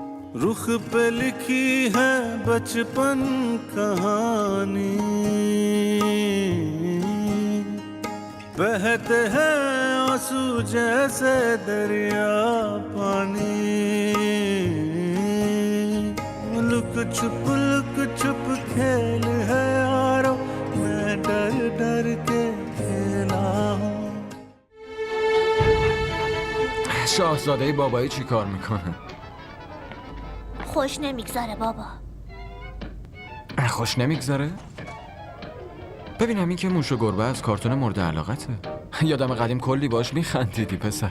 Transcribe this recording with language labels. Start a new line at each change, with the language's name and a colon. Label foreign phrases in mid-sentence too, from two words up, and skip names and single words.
Hindi: रुख पे लिखी है बचपन कहानी, बहते हैं आंसू जैसे दरिया पानी, लुक छुप खेल है यारो, मैं डर डर के खेला हूँ.
Persian: شاهزاده بابایی چی کار میکنه؟ خوش نمیگذره بابا. خوش نمیگذره؟ ببینم این که موش و گربه از کارتون مورد علاقته. یادم قدیم کلی باش میخندیدی پسر.